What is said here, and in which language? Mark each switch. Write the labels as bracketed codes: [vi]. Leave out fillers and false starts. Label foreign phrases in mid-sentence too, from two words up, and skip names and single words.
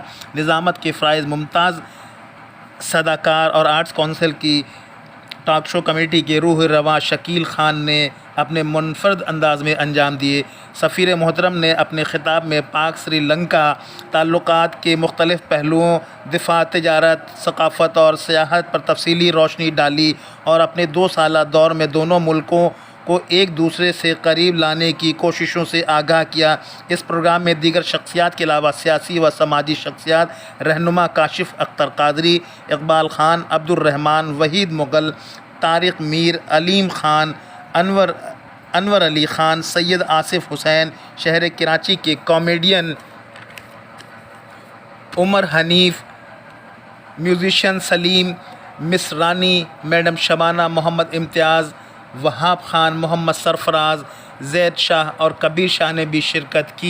[ur] نظامت کے فرائض ممتاز صداکار اور آرٹس کونسل کی ٹاک شو کمیٹی کے روح رواں شکیل خان نے اپنے منفرد انداز میں انجام دیے. سفیر محترم نے اپنے خطاب میں پاک سری لنکا تعلقات کے مختلف پہلوؤں, دفاع، تجارت، ثقافت اور سیاحت پر تفصیلی روشنی ڈالی اور اپنے 2 سالہ دور میں دونوں ملکوں کو ایک دوسرے سے قریب لانے کی کوششوں سے آگاہ کیا. اس پروگرام میں دیگر شخصیات کے علاوہ سیاسی و سماجی شخصیات، رہنما کاشف اختر قادری، اقبال خان، عبدالرحمان، وحید مغل، طارق میر، علیم خان، انور علی خان، سید آصف حسین، شہر کراچی کے کامیڈین عمر حنیف، میوزیشن سلیم، مس رانی، میڈم شبانہ، محمد امتیاز، وہاب خان، محمد سرفراز، زید شاہ اور کبیر شاہ نے بھی شرکت کی.